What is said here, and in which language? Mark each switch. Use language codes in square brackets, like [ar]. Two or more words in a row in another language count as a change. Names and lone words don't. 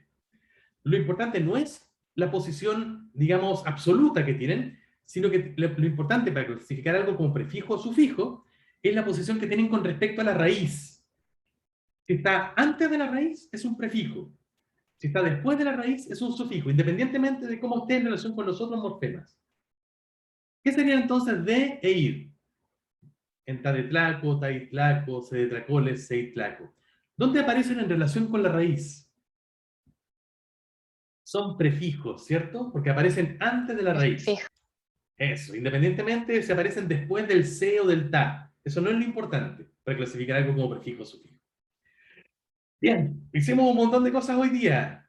[es] Lo importante no es la posición, digamos, absoluta que tienen, sino que lo importante para clasificar algo como prefijo o sufijo es la posición que tienen con respecto a la raíz. Si está antes de la raíz, es un prefijo. Si está después de la raíz, es un sufijo, independientemente de cómo esté en relación con los otros morfemas. ¿Qué sería entonces de e ir? En tadetlaco, taitlaco, sedetlacoles, seitlaco. ¿Dónde aparecen en relación con la raíz? Son prefijos, ¿cierto? Porque aparecen antes de la raíz. Fijo. Eso, independientemente si aparecen después del se o del ta. Eso no es lo importante para clasificar algo como prefijo o sufijo. Bien, hicimos un montón de cosas hoy día.